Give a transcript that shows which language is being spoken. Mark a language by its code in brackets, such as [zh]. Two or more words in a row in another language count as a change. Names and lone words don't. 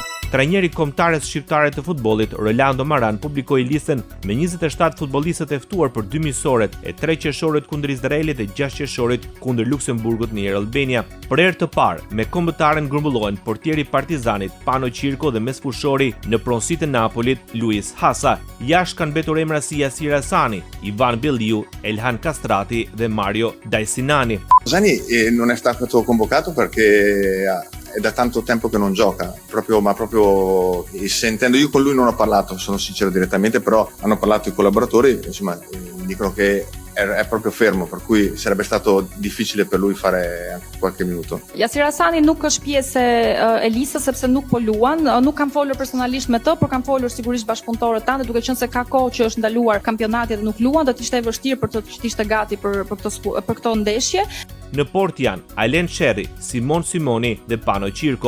[sq] Trajneri kombëtarës shqiptare të futbollit, Rolando Maran, publikoi listën me 27 futbollistët e ftuar për 2 miqësoret e 3 qershorit kundër Izraelit dhe 6 qershorit kundër Luksemburgut në Air Albania. Për herë të parë, me kombëtaren grumbullohen portieri Partizanit Pano Cirko dhe mesfushori në pronësitë e Napolit Luis Hasa. Jashtë kanë mbetur emra si Yasir Hasani, Ivan Belliu, Elhan Kastrati dhe Mario Daisinani. [it] Zani non è stato convocato perché è da tanto tempo che non gioca, proprio sentendo, io con lui non ho parlato, sono sincero direttamente, però hanno parlato i collaboratori, insomma, dicono che è proprio fermo, per cui sarebbe stato difficile per lui fare anche qualche minuto. [sq] Yasir Hasani nuk është pjesë e listës sepse nuk po luan, nuk kam folur personalisht me të, por kam folur sigurisht bashkëpunëtorët tanë, duke qenë se ka kohë që është ndaluar kampionati dhe nuk luan, do të ishte e vështirë për të ishte gati për këto ndeshje. Në port janë Alen Sherri, Simon Simoni dhe Pano Cirko.